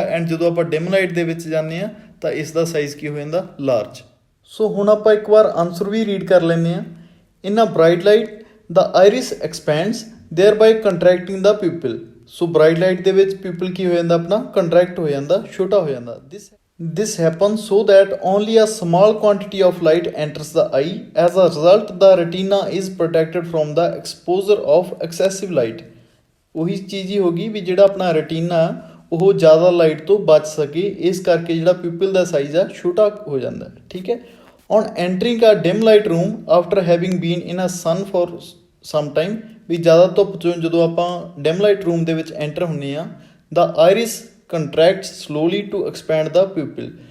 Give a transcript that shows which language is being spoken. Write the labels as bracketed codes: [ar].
[pa] And ਜਦੋਂ ਆਪਾਂ dim light ਦੇ ਵਿੱਚ ਜਾਂਦੇ ਹਾਂ ਤਾਂ ਇਸ ਦਾ ਸਾਈਜ਼ ਕੀ ਹੋ ਜਾਂਦਾ, ਲਾਰਜ। ਸੋ ਹੁਣ ਆਪਾਂ ਇੱਕ ਵਾਰ ਆਨਸਰ ਵੀ ਰੀਡ ਕਰ ਲੈਂਦੇ ਹਾਂ। [en] In a bright light the iris expands thereby contracting the pupil. [pa] So bright light ਦੇ ਵਿੱਚ ਪਿਊਪਿਲ ਕੀ ਹੋ ਜਾਂਦਾ, ਆਪਣਾ ਕੰਟਰੈਕਟ ਹੋ ਜਾਂਦਾ, ਛੋਟਾ ਹੋ ਜਾਂਦਾ। [en] This happens so that only a small quantity of light enters the eye. As a result, the retina is protected from the exposure of excessive light. [pa] ਉਹੀ ਚੀਜ਼ ਹੀ ਹੋ ਗਈ ਵੀ ਜਿਹੜਾ ਆਪਣਾ ਰੈਟੀਨਾ ਉਹ ਜ਼ਿਆਦਾ ਲਾਈਟ ਤੋਂ ਬਚ ਸਕੇ, ਇਸ ਕਰਕੇ ਜਿਹੜਾ ਪਿਊਪਿਲ ਦਾ ਸਾਈਜ਼ ਆ ਛੋਟਾ ਹੋ ਜਾਂਦਾ, ਠੀਕ ਹੈ। [en] on entering a dim light room after having been in a sun for some time, [pa] ਵੀ ਜ਼ਿਆਦਾ ਧੁੱਪ 'ਚੋਂ ਜਦੋਂ ਆਪਾਂ ਡਿਮ ਲਾਈਟ ਰੂਮ ਦੇ ਵਿੱਚ ਐਂਟਰ ਹੁੰਦੇ ਹਾਂ, [en] The iris contract slowly to expand the pupil.